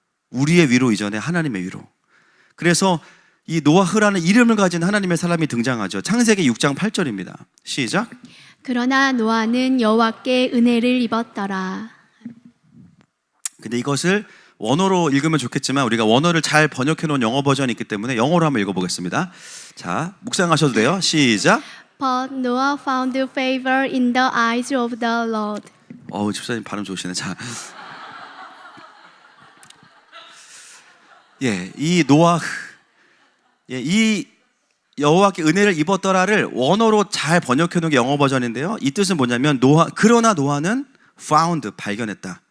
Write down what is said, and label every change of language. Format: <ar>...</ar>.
<ko>우리의 위로 이전에 하나님의 위로. 그래서 이 노아흐라는 이름을 가진 하나님의 사람이 등장하죠. 창세기 6장 8절입니다. 시작. 그러나 노아는 여호와께 은혜를 입었더라. 근데 이것을 원어로 읽으면 좋겠지만 우리가 원어를 잘 번역해 놓은 영어 버전이 있기 때문에 영어로 한번 읽어보겠습니다. 자, 묵상하셔도 돼요. 시작.</ko> <en>But Noah found favor in the eyes of the Lord.</en> <ko>집사님 발음 좋으시네. 자, 이 노아흐, 이 여호와께 은혜를 입었더라를 원어로 잘 번역해 놓은 게 영어 버전인데요, 이 뜻은 뭐냐면, 그러나 노아는 found, 발견했다.</ko>